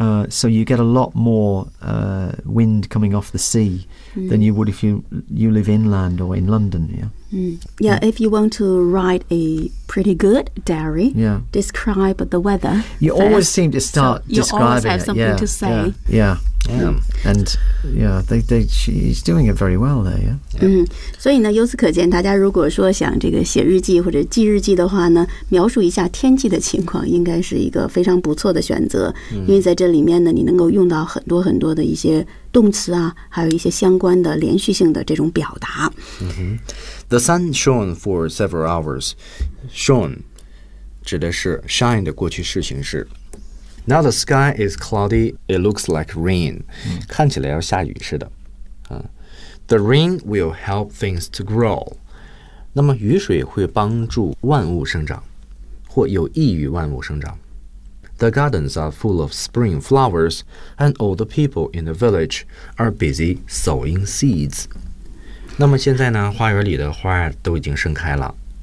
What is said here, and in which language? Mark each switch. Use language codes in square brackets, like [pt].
[en] So you get a lot more wind coming off the sea、than you would if you live inland or in London, yeah? Yeah, if you want to write a pretty good diary, yeah. Describe the weather. You first, always seem to start、 so、 describing it. You always have something to say. Yeah, yeah. And yeah, she's doing it very well there, yeah? [zh] 所以呢由此可见大家如果说想这个写日记或者记日记的话呢描述一下天气的情况应该是一个非常不错的选择、因为在这里面呢你能够用到很多很多的一些动词啊还有一些相关的连续性的这种表达、 [en] The sun shone for several hours. Shone [zh] 指的是 shine 的过去式形式。 [en] Now the sky is cloudy. It looks like rain.、 [zh] 看起来要下雨似的。 [en] The rain will help things to grow. [zh] 那么雨水会帮助万物生长或有益于万物生长。 [en] The gardens are full of spring flowers and all the people in the village are busy sowing seeds. [zh] 那么现在呢花园里的花都已经盛开了。